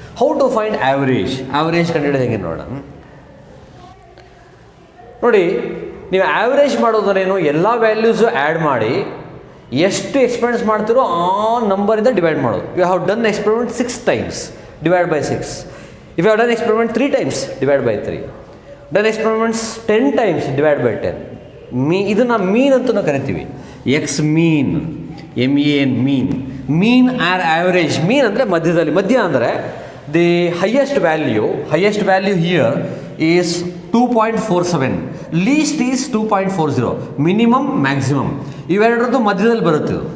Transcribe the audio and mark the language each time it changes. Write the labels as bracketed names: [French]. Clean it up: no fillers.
[English] how to find average [Kannada] ಕಂಡುಹಿಡಿದು ಹೇಗೆ ನೋಡೋಣ ನೋಡಿ. ನೀವು ಆ್ಯಾವ್ರೇಜ್ ಮಾಡೋದ್ರೇನು, ಎಲ್ಲ ವ್ಯಾಲ್ಯೂಸು ಆ್ಯಡ್ ಮಾಡಿ ಎಷ್ಟು ಎಕ್ಸ್ಪೆರಿಮೆಂಟ್ಸ್ ಮಾಡ್ತಿರೋ ಆ ನಂಬರಿಂದ ಡಿವೈಡ್ ಮಾಡೋದು. [English] You have done experiment 6 times, divide by 6. If you have done experiment 3 times, divide by 3. Done experiments 10 times, divide by 10. [Kannada] ಇದನ್ನು ಮೀನ್ ಅಂತ ಕರಿತೀವಿ. [English] X mean, MEAN mean or average. [Kannada] ಮೀನ್ ಅಂದರೆ ಮಧ್ಯ ಅಂದರೆ [English] the highest value here is 2.47, least is 2.40, [Kannada] minimum maximum ಇವೆರಡರದ್ದು ಮಧ್ಯದಲ್ಲಿ ಬರುತ್ತೆ.